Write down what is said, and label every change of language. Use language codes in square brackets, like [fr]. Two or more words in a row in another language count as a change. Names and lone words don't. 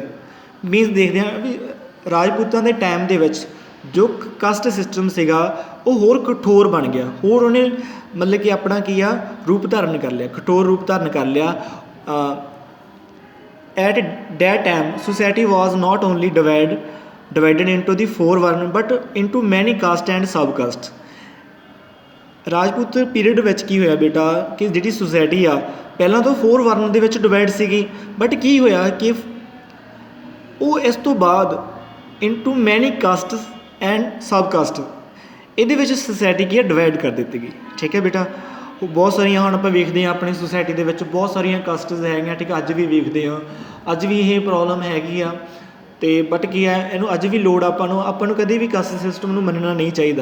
[pa] ਮੀਨਸ ਦੇਖਦੇ ਹਾਂ ਵੀ ਰਾਜਪੂਤਾਂ ਦੇ ਟਾਈਮ ਦੇ ਵਿੱਚ ਜੋ [en] caste system [pa] ਸੀਗਾ ਉਹ ਹੋਰ ਕਠੋਰ ਬਣ ਗਿਆ, ਹੋਰ ਉਹਨੇ ਮਤਲਬ ਕਿ ਆਪਣਾ ਕੀ ਆ ਰੂਪ ਧਾਰਨ ਕਰ ਲਿਆ, ਕਠੋਰ ਰੂਪ ਧਾਰਨ ਕਰ ਲਿਆ। [en] at that time society was not only divided into the 4 ਵਰਨ ਬਟ into many caste and sub caste। [pa] ਰਾਜਪੂਤ ਪੀਰੀਅਡ ਵਿੱਚ ਕੀ ਹੋਇਆ ਬੇਟਾ ਕਿ ਜਿਹੜੀ ਸੁਸਾਇਟੀ ਆ ਪਹਿਲਾਂ ਤੋਂ 4 ਵਰਨ ਦੇ ਵਿੱਚ ਡਿਵਾਈਡ ਸੀਗੀ, ਬਟ ਕੀ ਹੋਇਆ ਕਿ ਉਹ ਇਸ ਤੋਂ ਬਾਅਦ [en] into many castes and sub caste [pa] ਇਹਦੇ ਵਿੱਚ ਸੁਸਾਇਟੀ ਕੀ ਹੈ ਡਿਵਾਈਡ ਕਰ ਦਿੱਤੀ ਗਈ, ਠੀਕ ਹੈ ਬੇਟਾ। ਉਹ ਬਹੁਤ ਸਾਰੀਆਂ ਹੁਣ ਆਪਾਂ ਵੇਖਦੇ ਹਾਂ ਆਪਣੀ ਸੁਸਾਇਟੀ ਦੇ ਵਿੱਚ ਬਹੁਤ ਸਾਰੀਆਂ ਕਾਸਟਸ ਹੈਗੀਆਂ, ਠੀਕ ਹੈ, ਅੱਜ ਵੀ ਵੇਖਦੇ ਹਾਂ, ਅੱਜ ਵੀ ਇਹ ਪ੍ਰੋਬਲਮ ਹੈਗੀ ਆ। ਅਤੇ ਬਟ ਕੀ ਹੈ ਇਹਨੂੰ ਅੱਜ ਵੀ ਲੋੜ ਆਪਾਂ ਨੂੰ ਕਦੇ ਵੀ [en] caste system [pa] ਨੂੰ ਮੰਨਣਾ ਨਹੀਂ ਚਾਹੀਦਾ।